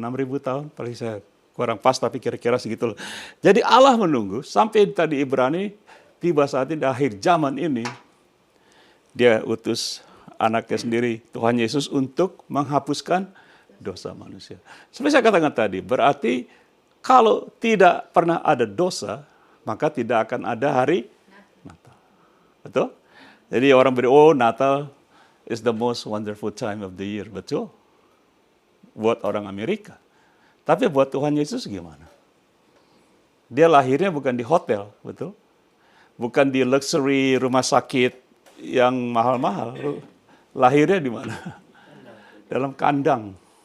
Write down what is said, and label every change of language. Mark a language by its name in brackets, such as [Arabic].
[Indonesian] 6.000 tahun, paling saya kurang pas tapi kira-kira segitu. Jadi Allah menunggu sampai tadi Ibrani, tiba saat ini di akhir zaman ini, dia utus anaknya sendiri, Tuhan Yesus, untuk menghapuskan dosa manusia. Seperti saya katakan tadi, berarti kalau tidak pernah ada dosa, maka tidak akan ada hari Natal. Betul? Jadi orang berkata, [English] Natal is the most wonderful time of the year. [Indonesian] Betul? Buat orang Amerika. Tapi buat Tuhan Yesus gimana? Dia lahirnya bukan di hotel, betul? Bukan di luxury rumah sakit yang mahal-mahal. Lahirnya di mana? Dalam kandang.